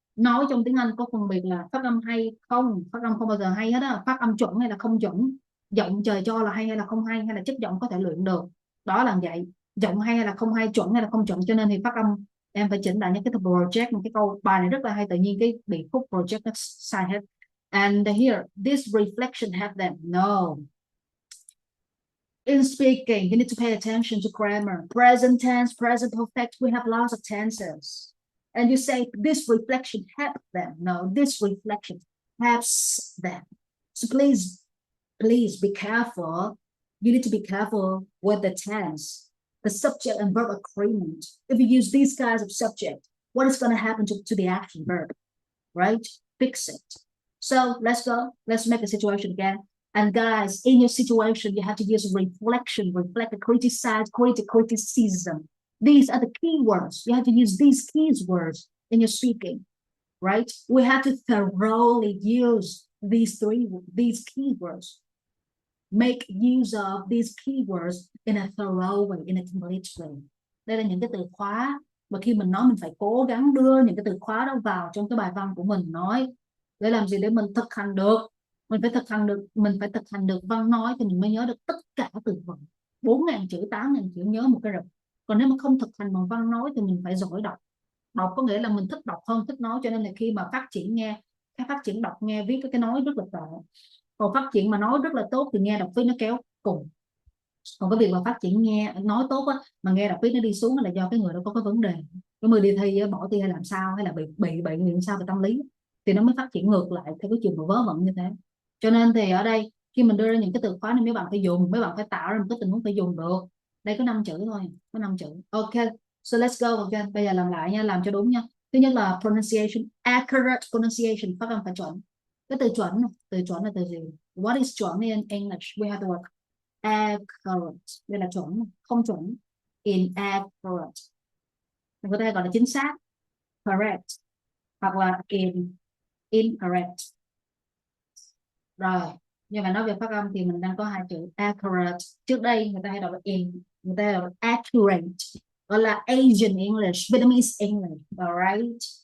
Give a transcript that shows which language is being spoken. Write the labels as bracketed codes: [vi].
[vi] Nói trong tiếng Anh có phân biệt là phát âm hay không, phát âm không bao giờ hay hết á, phát âm chuẩn hay là không chuẩn, giọng trời cho là hay là không hay, hay là chất giọng có thể luyện được. Đó là vậy. Giọng hay là không hay, chuẩn hay là không chuẩn, cho nên thì phát âm em phải chỉnh lại những cái project. Cái câu bài này rất là hay, tự nhiên cái bị khúc project nó sai hết. [en] And here this reflection have them, no, In speaking, you need to pay attention to grammar. Present tense, present perfect, we have lots of tenses. And you say, this reflection helps them. No, this reflection helps them. So please be careful. You need to be careful with the tense, the subject and verb agreement. If you use these kinds of subject, what is going to happen to the action verb, right? Fix it. So let's go. Let's make a situation again. And guys, in your situation, you have to use reflection, reflect, criticize, criticism. These are the keywords. You have to use these keywords in your speaking, right? We have to thoroughly use these keywords. Make use of these keywords in a thorough way, in a complete way. [vi] Đây là những cái từ khóa mà khi mình nói mình phải cố gắng đưa những cái từ khóa đó vào trong cái bài văn của mình nói. Để làm gì? Để mình thực hành được. Mình phải thực hành được văn nói thì mình mới nhớ được tất cả từ vựng. 4.000 chữ, 8.000 chữ nhớ một cái rập. Còn nếu mà không thực hành bằng văn nói thì mình phải giỏi đọc. Đọc có nghĩa là mình thích đọc hơn thích nói, cho nên là khi mà phát triển đọc nghe viết cái nói rất là tệ. Còn phát triển mà nói rất là tốt thì nghe đọc viết nó kéo cùng. Còn cái việc mà phát triển nghe nói tốt á, mà nghe đọc viết nó đi xuống là do cái người đó có cái vấn đề. Cái người đi thi bỏ thi hay làm sao, hay là bị bệnh làm sao về tâm lý thì nó mới phát triển ngược lại theo cái trường hợp vớ vẩn như thế. Cho nên thì ở đây khi mình đưa ra những cái từ khóa này, mấy bạn phải dùng, mấy bạn phải tạo ra một cái tình huống phải dùng được. Đây có 5 chữ thôi, có 5 chữ. Ok, [en] so let's go. [vi] Ok, bây giờ làm lại nha, làm cho đúng nha. Thứ nhất là pronunciation, accurate pronunciation, phát âm phải chuẩn. Cái từ chuẩn là từ gì? [en] What is chuẩn in English? We have the word accurate. [vi] Đây là chuẩn, không chuẩn. Inaccurate. Mình có thể gọi là chính xác, correct, hoặc là incorrect. Rồi, nhưng mà nói về phát âm thì mình đang có 2 chữ accurate. Trước đây người ta hay đọc là người ta hay đọc là accurate, gọi là Asian English, Vietnamese English, alright.